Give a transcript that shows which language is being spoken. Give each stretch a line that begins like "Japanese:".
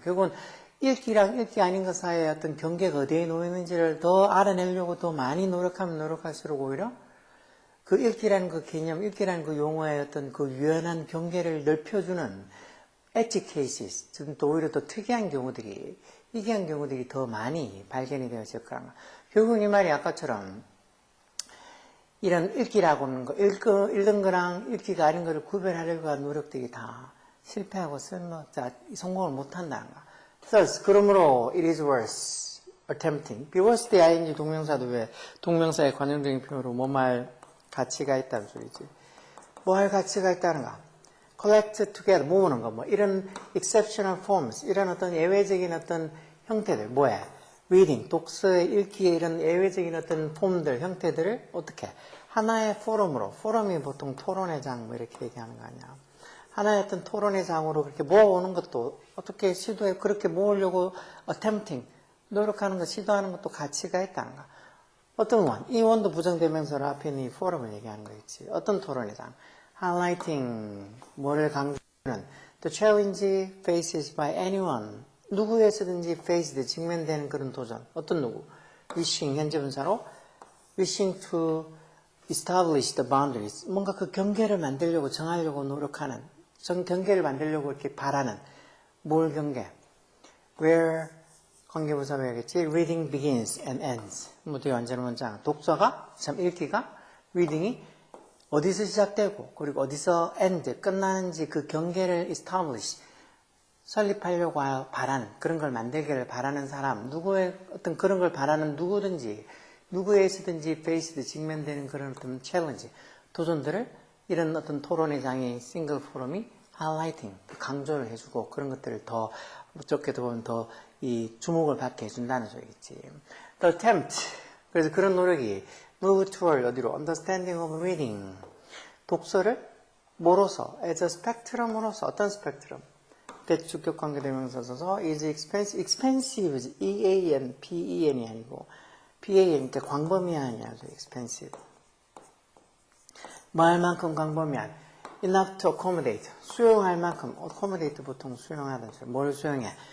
Korean: 결국은 읽기랑 읽기 아닌 것 사이에 어떤 경계가 어디에 놓이는지를 더 알아내려고 더 많이 노력하면 노력할수록 오히려 그 읽기라는 그 개념, 읽기라는 그 용어의 어떤 그 유연한 경계를 넓혀주는 엣지 케이스, 지금 또 오히려 더 특이한 경우들이, 희귀한 경우들이 더 많이 발견이 되어질 거라. 결국은 이 말이 아까처럼 이런 읽기라고 하는 거, 읽는 거랑 읽기가 아닌 거를 구별하려고 하는 노력들이 다 실패하고 성공을 못한다는 거.
English: Thus,
Korean: 그러므로
English: it is worth attempting.
Korean: be worth 때 ing 동명사도 왜 동명사의 관용적인 표현으로 뭐말 가치가 있다는 소리지. 뭐 할 가치가 있다는가.
English: collect together,
Korean: 모으는 거, 뭐 이런
English: exceptional forms,
Korean: 이런 어떤 예외적인 어떤 형태들, 뭐야? reading, 독서의 읽기의 이런 예외적인 어떤 폼들, 형태들을 어떻게 하나의 포럼으로, 포럼이 보통 토론의 장 뭐 이렇게 얘기하는 거 아니야. 하나의 어떤 토론의 장으로 그렇게 모아오는 것도 어떻게 시도해 그렇게 모으려고 attempting, 노력하는 것, 시도하는 것도 가치가 있다는가. 어떤 원, 이 원도 부정대명사로 앞에 있는 이 포럼을 얘기하는 거겠지. 어떤 토론의 장, highlighting, 뭐를 강조하는
English: the challenge faced by anyone,
Korean: 누구에서든지 faced, 직면되는 그런 도전. 어떤 누구?
English: wishing,
Korean: 현재 분사로
English: wishing to establish the boundaries.
Korean: 뭔가 그 경계를 만들려고, 정하려고 노력하는, 경계를 만들려고 이렇게 바라는, 뭘 경계? where, 관계부사 배우겠지?
English: reading begins and ends.
Korean: 뭐 되게 완전한 문장. 독서가, 참 읽기가, reading이 어디서 시작되고, 그리고 어디서 end, 끝나는지 그 경계를 establish, 설립하려고 바라는, 그런 걸 만들기를 바라는 사람, 누구의 어떤 그런 걸 바라는 누구든지, 누구에서든지 faced, 직면되는 그런 어떤 챌린지, 도전들을 이런 어떤 토론의 장의 싱글 포럼이 highlighting, 강조를 해주고 그런 것들을 더, 어떻게도 보면 더 이 주목을 받게 해준다는 소리겠지.
English: The attempt,
Korean: 그래서 그런 노력이
English: move toward
Korean: 어디로?
English: understanding of reading,
Korean: 독서를 뭐로서? as a spectrum으로서, 어떤 스펙트럼? 대주격 관계대명사 써서 is expensive, E-A-N, P-E-N이 아니고 P-A-N, 그러니까 광범위한이 아니죠, expensive. 뭐 할 만큼 광범위한, enough to accommodate, 수용할 만큼, accommodate 보통 수용하는 소리, 뭘 수용해?